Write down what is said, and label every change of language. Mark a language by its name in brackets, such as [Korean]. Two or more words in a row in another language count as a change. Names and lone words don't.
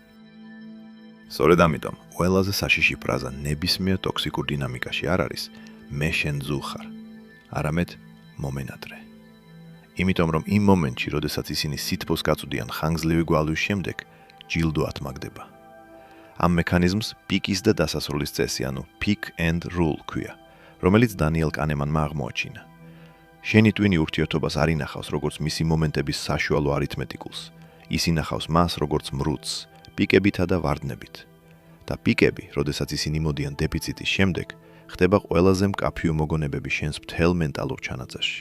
[Georgian] სწორედ ამიტომ, ყველაზე საშიში ფრაზა ნებისმიერ ტოქსიკურ დინამიკაში არ არის მე შენ ზუ ხარ, არამედ მომენატრე. იმიტომ რომ იმ მომენტში, როდესაც ისინი სითბოს გაწვდიან ხანგრძლივი გვალვის შემდეგ, ჯილდო ათმაგდება. ამ მექანიზმს პიკის და დასასრულის წესი, ანუ [English] pick and rule [Georgian] ქვია, რომელიც დანიელ კანემანმა აღმოაჩინა. შენი ტვინი ურთიერთობას არ ინახავს როგორც მისი მომენტების საშუალო არითმეტიკულს, ის ინახავს მას როგორც მრუდს, პიკებითა და ვარდნებით. და პიკები, როდესაც ისინი მოდიან დეფიციტის შემდეგ, ხდება ყველაზე მკაფიო მოგონებები შენს მთელ მენტალურ ჩანაწერში.